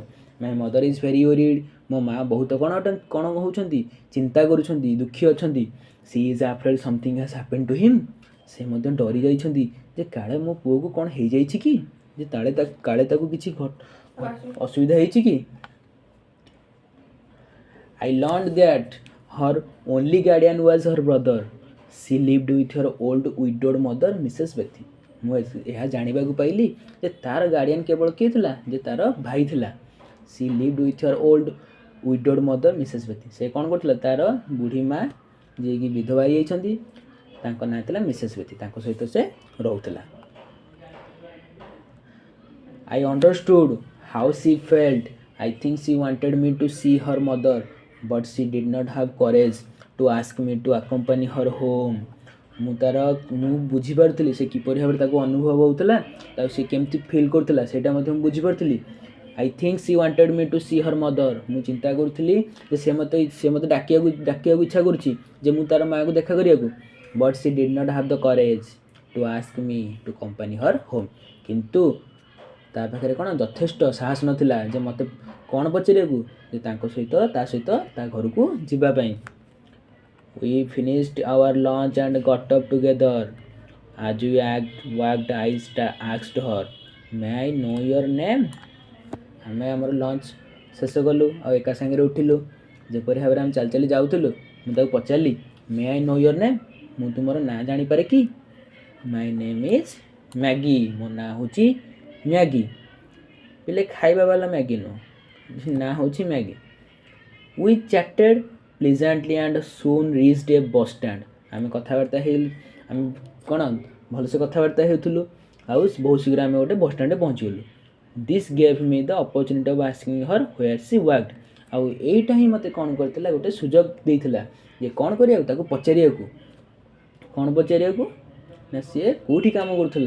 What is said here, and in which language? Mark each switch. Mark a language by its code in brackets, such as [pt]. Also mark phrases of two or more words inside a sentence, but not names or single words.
[en] my mother is very worried [or] ମୋ ମାଆ ବହୁତ କ'ଣ ହେଉଛନ୍ତି ଚିନ୍ତା କରୁଛନ୍ତି ଦୁଃଖୀ ଅଛନ୍ତି। [en] she is afraid something has happen to him [or] ସେ ମଧ୍ୟ ଡରି ଯାଇଛନ୍ତି ଯେ କାଳେ ମୋ ପୁଅକୁ କ'ଣ ହେଇଯାଇଛି କି ଯେ କାଳେ ତାକୁ କିଛି ଅସୁବିଧା ହେଇଛି କି। [en] I learned that her only guardian was her brother. She lived with her old widowed mother, Mrs. Bethy. [or] ମୁଁ ଏହା ଜାଣିବାକୁ ପାଇଲି ଯେ ତାର ଗାର୍ଡ଼ିଆନ୍ କେବଳ କିଏ ଥିଲା ଯେ ତାର ଭାଇ ଥିଲା। [en] she lived with her old widowed mother Mrs Bethy [or] ସେ କ'ଣ କରୁଥିଲା ତାର ବୁଢ଼ୀ ମା ଯିଏକି ବିଧବା ହେଇଯାଇଛନ୍ତି ତାଙ୍କ ନାଁ ଥିଲା ମିସେସ୍ ବେଥି ତାଙ୍କ ସହିତ ସେ ରହୁଥିଲା। [en] I understood how she felt. I think she wanted me to see her mother. But she did not have courage to ask me to accompany her home. [or] ମୁଁ ବୁଝିପାରୁଥିଲି ସେ କିପରି ଭାବରେ ତାକୁ ଅନୁଭବ ହେଉଥିଲା ତାକୁ ସେ କେମିତି ଫିଲ୍ କରୁଥିଲା ସେଇଟା ମଧ୍ୟ ମୁଁ ବୁଝିପାରୁଥିଲି। [en] I think she wanted me to see her mother [or] ମୁଁ ଚିନ୍ତା କରୁଥିଲି ଯେ ସେ ମୋତେ ଡାକିବାକୁ ଇଚ୍ଛା କରୁଛି ଯେ ମୁଁ ତାର ମାଆକୁ ଦେଖା କରିବାକୁ। [en] but she did not have the courage to ask me to company her home [or] କିନ୍ତୁ ତା ପାଖରେ କ'ଣ ଯଥେଷ୍ଟ ସାହସ ନଥିଲା ଯେ ମୋତେ କ'ଣ ପଚାରିବାକୁ ଯେ ତା ସହିତ ତା ଘରକୁ ଯିବା ପାଇଁ। [en] We finished our lunch and got up together. As we walked, I asked her, "May I know your name?" [or] ଆମେ ଆମର ଲଞ୍ଚ ଶେଷ କଲୁ ଆଉ ଏକା ସାଙ୍ଗରେ ଉଠିଲୁ ଯେପରି ଭାବରେ ଆମେ ଚାଲି ଚାଲି ଯାଉଥିଲୁ ମୁଁ ତାକୁ ପଚାରିଲି [en] may I know your name [or] ମୁଁ ତୁମର ନାଁ ଜାଣିପାରେ କି? [en] my name is Maggie [or] ମୋ ନାଁ ହେଉଛି ମ୍ୟାଗି ପିଲେ ଖାଇବା ବାଲା ମ୍ୟାଗି ନୁହଁ ନାଁ ହେଉଛି ମ୍ୟାଗି। [en] We chatted pleasantly and soon reached a bus stand. [or] ଆମେ କଥାବାର୍ତ୍ତା ଆମେ କ'ଣ ଭଲସେ କଥାବାର୍ତ୍ତା ହେଉଥିଲୁ ଆଉ ବହୁତ ଶୀଘ୍ର ଆମେ ଗୋଟେ [en] bus standରେ [or] ପହଞ୍ଚିଗଲୁ। [en] this gave me the opportunity of asking her where she worked [or] ଆଉ ଏଇଟା ହିଁ ମୋତେ କ'ଣ କରିଥିଲା ଗୋଟେ ସୁଯୋଗ ଦେଇଥିଲା ଯେ କ'ଣ କରିବାକୁ ତାକୁ ପଚାରିବାକୁ କ'ଣ ପଚାରିବାକୁ ନା ସିଏ କେଉଁଠି କାମ କରୁଥିଲା।